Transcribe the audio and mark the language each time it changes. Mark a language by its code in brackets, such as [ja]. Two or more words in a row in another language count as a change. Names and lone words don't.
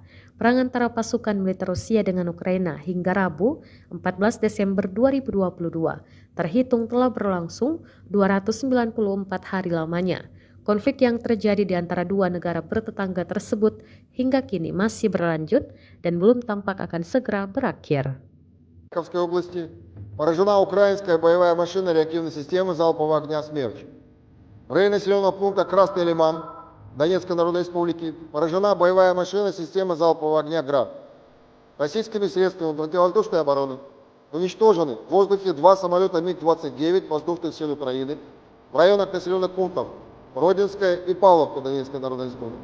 [id] Perang antara pasukan militer Rusia dengan Ukraina hingga Rabu 14 Desember 2022 terhitung telah berlangsung 294 hari lamanya. Konflik yang terjadi di antara dua negara bertetangga tersebut hingga kini masih berlanjut dan belum tampak akan segera berakhir. [ru] В Харьковской области поражена украинская боевая машина реактивной системы залпового огня «Смерч». В районе населенного пункта Красный Лиман Донецкой Народной Республики поражена боевая машина системы залпового огня «Град». Российскими средствами противовоздушной обороны уничтожены в воздухе 2 самолета МиГ-29 воздушных сил Украины в районах населенных пунктов Родинская и Павловка Донецкой Народной Республики.